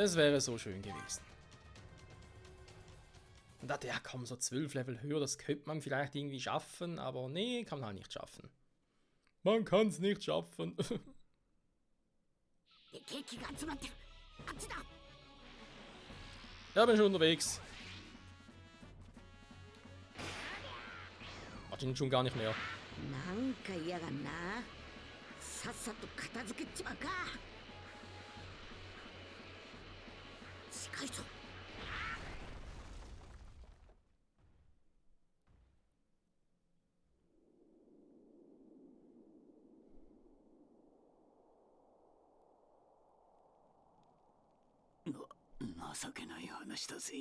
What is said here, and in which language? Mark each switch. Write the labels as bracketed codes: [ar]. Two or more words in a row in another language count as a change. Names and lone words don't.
[de] Es wäre so schön gewesen. Und dachte, ja komm, so 12 Level höher, das könnte man vielleicht irgendwie schaffen, aber nee, kann man halt nicht schaffen. Man kann es nicht schaffen. Ja, bin schon unterwegs. Warte, schon gar nicht mehr. [ja] なんか嫌がんな。さっさと片付けちまうか。近いぞ。情けない話だぜ。